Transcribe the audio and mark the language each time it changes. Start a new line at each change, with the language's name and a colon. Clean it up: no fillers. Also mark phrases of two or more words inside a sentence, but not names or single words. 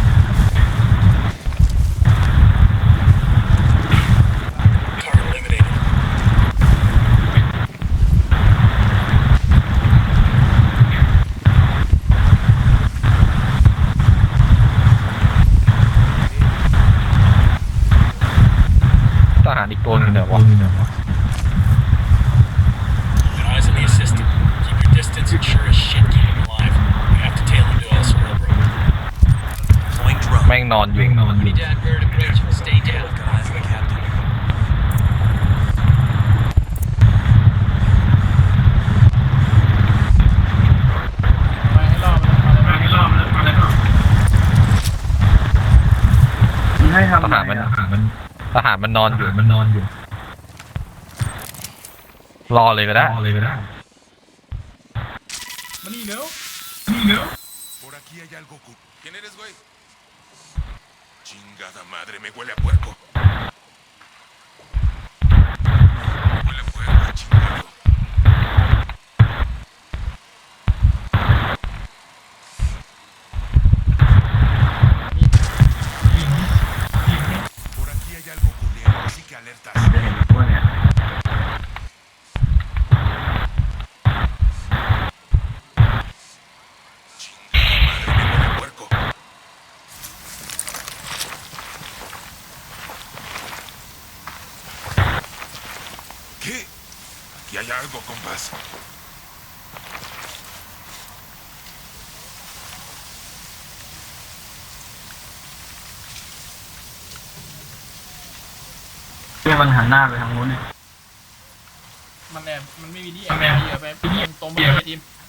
English: Target eliminated.
Thai: ทหารอีกตัวหนึงเนี่ยวะ
English: Got eyes on the assistant. Keep your distance and sure as shit keep him alive. We have to tail him to El Cerebro. Deploying drone.
Thai: แม่งนอนอยู่
English: Need to avert approach. Stay down. Got eyes on the captain.
Thai: ไปให้รอบมาเลย มึงให้ทำ ทหาร ไง มัน อะ ทหารมันนอนอยู่รอเลยก็ได้ มานี่เร็ว
Spanish: Por aquí hay algo. ¿Quién eres, güey? Chingada madre, me huele a puerco. Huele a puerco, chingado. Por aquí hay algo culero, así que alertas.
Thai: จะเห็นพวกเนี่ย
Spanish: Chingada madre, me huele a puerco. ¿Qué? Aquí hay algo, compás.
Thai: เรียกมันหันหน้าไปทางนู้นเนี่ย มันแอบมันไม่มีที่แอบเหี้ยไปตรงไปเลยทีม